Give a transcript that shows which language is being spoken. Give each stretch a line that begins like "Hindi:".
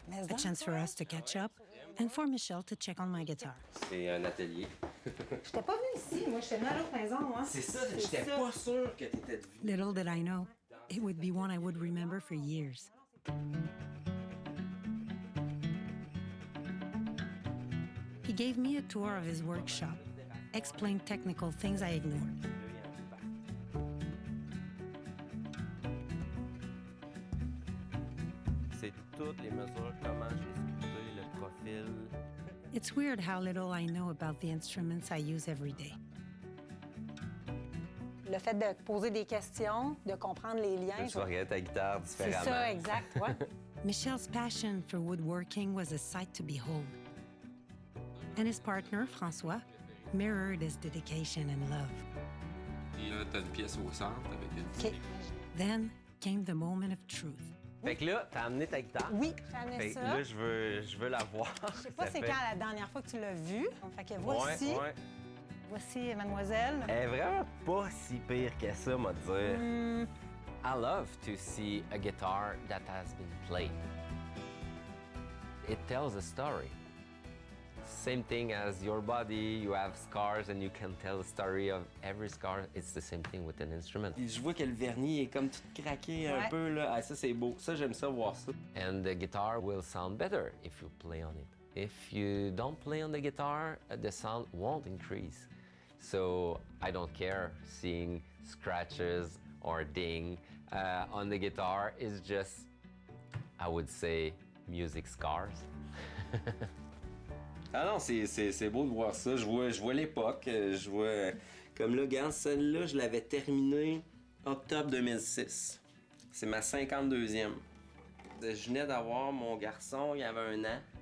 English: A chance for us to catch up and for Michel to check on my guitar.
French: C'est un atelier. J'étais pas venue ici, moi j'étais venue à l'autre maison, moi. C'est ça, j'étais pas sûr que t'étais venu.
English: Little did I know, it would be one I would remember for years. He gave me a tour of his workshop, explained technical things I ignored.
French: C'est toutes les mesures, comment j'ai sculpté le profil.
English: It's weird how little I know about the instruments I use every day.
French: Le fait de poser des questions, de comprendre les liens. Tu vas regarder ta guitare C'est différemment. ça, exact, ouais.
English: Michel's passion for woodworking was a sight to behold. And his partner, François, mirrored his dedication and love.
French: Et là, t'as une pièce au centre avec une OK.
English: Then came the moment of truth.
French: Fait que là, t'as amené ta guitare. Oui, j'ai amené Fait que ça. là, je veux la voir. Je sais pas c'est quand la dernière fois que tu l'as vue. Fait que voici, Ouais. voici mademoiselle. Elle est vraiment pas si pire que ça, moi dire.
English: I love to see a guitar that has been played. It tells a story. Same thing as your body, you have scars and you can tell the story of every scar. It's the same thing with an instrument.
French: Je vois que le vernis est comme tout craqué un Ouais. peu, là. Ah, ça, c'est beau. Ça, j'aime ça, voir ça.
English: And the guitar will sound better if you play on it. If you don't play on the guitar, the sound won't increase. So I don't care seeing scratches or ding on the guitar. It's just, I would say, music scars.
French: Ah non, c'est beau de voir ça. Je vois l'époque. Je vois... Comme là, regarde, celle-là, je l'avais terminée octobre 2006. C'est ma 52e. Je venais d'avoir mon garçon, il y avait 1 an.